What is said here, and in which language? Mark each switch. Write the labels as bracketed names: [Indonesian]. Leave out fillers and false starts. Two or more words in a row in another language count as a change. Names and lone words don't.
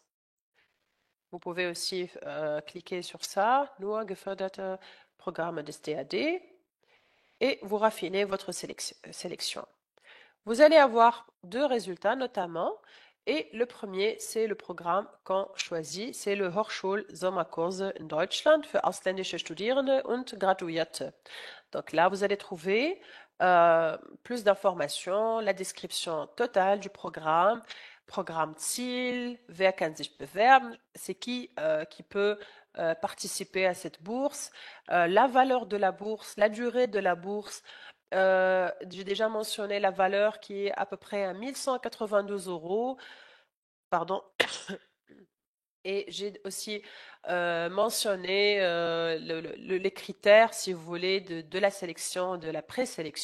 [French] Vous pouvez aussi cliquer sur ça, [German] Nur geförderte Programme des DAD, [French] et vous raffinez votre sélection. Vous allez avoir deux résultats notamment, et le premier, c'est le programme qu'on choisit, c'est le Hochschul-Sommerkurse in Deutschland für ausländische Studierende und Graduierte. Donc là, vous allez trouver plus d'informations, la description totale du programme, [German] Programmziel, wer kann sich bewerben, [French] c'est qui peut participer à cette bourse, la valeur de la bourse, la durée de la bourse. J'ai déjà mentionné la valeur qui est à peu près à 1192 euros. Pardon. Et j'ai aussi mentionné les critères, si vous voulez, de la sélection, de la présélection.